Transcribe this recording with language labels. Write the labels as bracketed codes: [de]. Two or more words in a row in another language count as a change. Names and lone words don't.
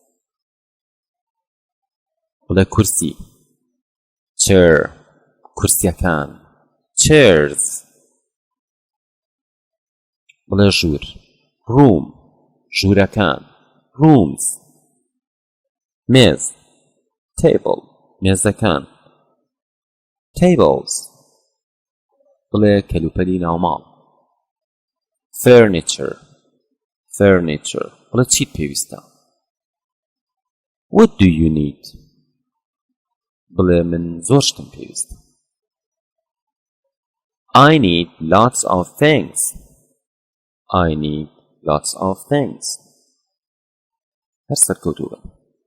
[ckb] بڵێ کورسی chair کورسیەکان chairs بڵێ ژوور room ژوورەکان rooms مێز table مێزەکان tables بڵێ کەلوپەلی ناوماڵ [en] furniture furniture [ckb] بڵێ چیت پێویستە [en] what do you need [ckb] بڵێ من زۆر شتم پێویستە [en] I need lots of things I need lots of things [ckb] هەر سەرکەوتوو بە